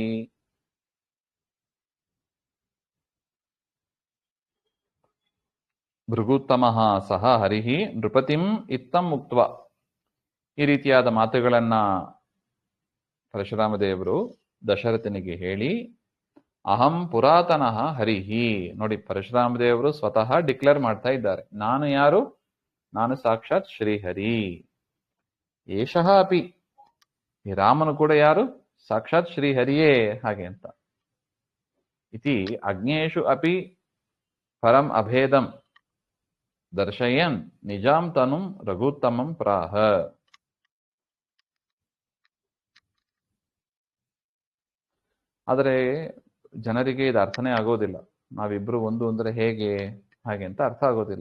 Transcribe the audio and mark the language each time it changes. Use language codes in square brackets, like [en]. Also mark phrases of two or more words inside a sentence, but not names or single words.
[sa] ಭೃಗುತ್ತಮಃ ಸಹ ಹರಿಃ ನೃಪತಿಂ ಇತ್ತಂ ಮುಕ್ತ್ವಾ, [kn] ಈ ರೀತಿಯಾದ ಮಾತುಗಳನ್ನ ಪರಶುರಾಮ ದೇವರು ದಶರಥನಿಗೆ ಹೇಳಿ, [sa] ಅಹಂ ಪುರಾತನಃ ಹರಿಹಿ, [kn] ನೋಡಿ ಪರಶುರಾಮ ದೇವರು ಸ್ವತಃ ಡಿಕ್ಲೇರ್ ಮಾಡ್ತಾ ಇದ್ದಾರೆ, ನಾನು ಯಾರು? ನಾನು ಸಾಕ್ಷಾತ್ ಶ್ರೀಹರಿ. [sa] ಏಷಃ ಅಪಿ, [kn] ಈ ರಾಮನು ಕೂಡ ಯಾರು? ಸಾಕ್ಷಾತ್ ಶ್ರೀಹರಿಯೇ. ಹಾಗೆ ಅಂತ. [sa] ಇತಿ ಅಗ್ನೇಷು ಅಪಿ ಪರಂ ಅಭೇದಂ ದರ್ಶಯನ್ ನಿಜಾಂ ತನುಂ ರಘುತ್ತಮಂ ಪ್ರಾಹ. [kn] ಆದರೆ ಜನರಿಗೆ ಇದು ಅರ್ಥನೇ ಆಗೋದಿಲ್ಲ. ನಾವಿಬ್ರು ಒಂದು ಅಂದ್ರೆ ಹೇಗೆ, ಹಾಗೆ ಅಂತ ಅರ್ಥ ಆಗೋದಿಲ್ಲ.